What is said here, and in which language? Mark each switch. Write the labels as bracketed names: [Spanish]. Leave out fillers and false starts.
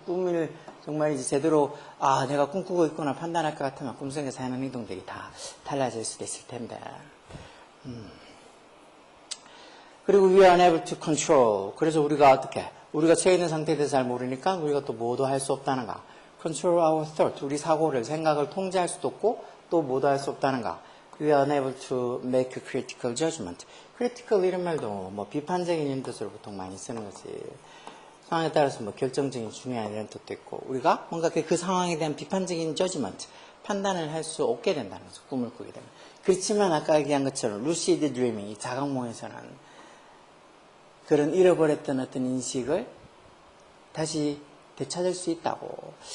[Korean] 꿈을 정말 이제 제대로 아 내가 꿈꾸고 있구나 판단할 것 같으면 꿈속에서 하는 행동들이 다 달라질 수도 있을 텐데. 그리고 [English] we are unable to control. [Korean] 그래서 우리가 어떻게? 우리가 처해 있는 상태에 대해서 잘 모르니까 우리가 또 뭐도 할 수 없다는 거. [English] control our thought. [Korean] 우리 사고를, 생각을 통제할 수도 없고 또 모두할 수 없다는가. [English] We are unable to make a critical judgment. [Korean] critical 이런 말도 뭐 비판적인 이런 뜻으로 보통 많이 쓰는 거지. 상황에 따라서 뭐 결정적인 중요한 이런 뜻도 있고 우리가 뭔가 그 상황에 대한 비판적인 judgment, 판단을 할 수 없게 된다는 거죠. 꿈을 꾸게 되면. 그렇지만 아까 얘기한 것처럼 lucid dreaming, 이 자각몽에서는 그런 잃어버렸던 어떤 인식을 다시 되찾을 수 있다고.